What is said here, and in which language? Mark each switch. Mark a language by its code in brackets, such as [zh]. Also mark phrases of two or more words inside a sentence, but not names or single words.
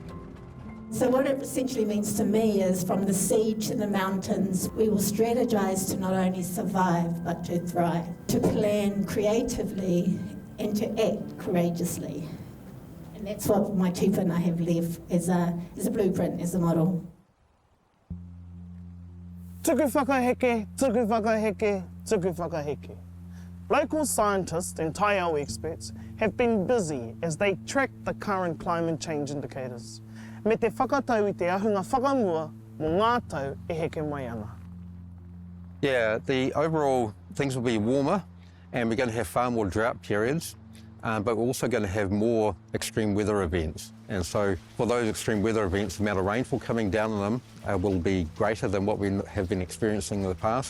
[en] So what it essentially means to me is from the sea to the mountains, we will strategise to not only survive but to thrive, to plan creatively and to act courageously. And that's what my tūpuna have left as a blueprint, as a model. [mi] Tuku whakaheke, tuku whakaheke, tuku whakaheke. [en] Local scientists and Taiao experts have been busy as they track the current climate change indicators. [mi] Me te whakatau I te ahunga whakamua mō ngā tau e heke mai ana. [en] Yeah, the overall things will be warmer and we're going to have far more drought periods, but we're also going to have more extreme weather events. And so for those extreme weather events, the amount of rainfall coming down on them will be greater than what we have been experiencing in the past.